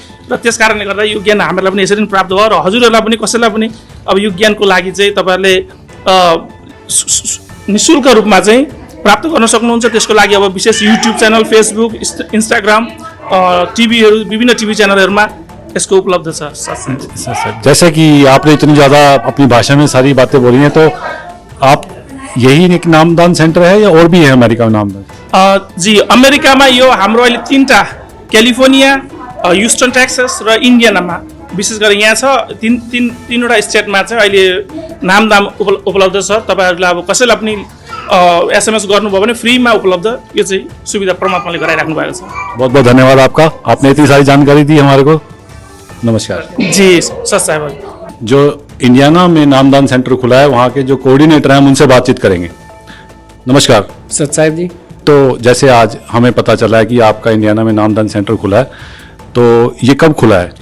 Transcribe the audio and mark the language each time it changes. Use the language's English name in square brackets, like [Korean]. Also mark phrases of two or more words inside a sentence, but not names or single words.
[Nepali] र त्यस कारणले गर्दा यो ज्ञान हामीलाई पनि यसरी नै प्राप्त भयो र हजुरहरूलाई पनि कसैलाई पनि अब यो ज्ञानको लागि चाहिँ तपाईँहरूले निःशुल्क रूपमा चाहिँ प्राप्त गर्न सक्नुहुन्छ। त्यसको लागि अब विशेष युट्युब च्यानल, फेसबुक, इन्स्टाग्राम, टिभीहरू, विभिन्न टिभी च्यानलहरूमा इसको उपलब्ध सर। [Hindi] जैसे कि आपने इतनी ज़्यादा अपनी भाषा में सारी बातें बोली हैं, तो आप यही एक नामदान सेंटर है या और भी है अमेरिका में नामदान? जी, [Nepali] अमेरिकामा यो हाम्रो अहिले 3टा क्यालिफोर्निया, ह्युस्टन टेक्सास र इन्डियानामा विशेष गरी यहाँ छ। तीनवटा स्टेटमा चाहिँ अहिले नामदान उपलब्ध छ। तपाईँहरूलाई अब कसैलाई पनि एसएमएस गर्नुभयो भने फ्रीमा उपलब्ध यो चाहिँ सुविधा परमात्माले गराइराख्नु भएको छ। [Hindi] बहुत बहुत धन्यवाद आपका, आपने इतनी सारी जानकारी दी हमारे को। नमस्कार जी सच साहब। जो इंडियाना में नामदान सेंटर खुला है, वहाँ के जो कोऑर्डिनेटर हैं उनसे बातचीत करेंगे। नमस्कार सच साहब जी। तो जैसे आज हमें पता चला है कि आपका इंडियाना में नामदान सेंटर खुला है, तो ये कब खुला है?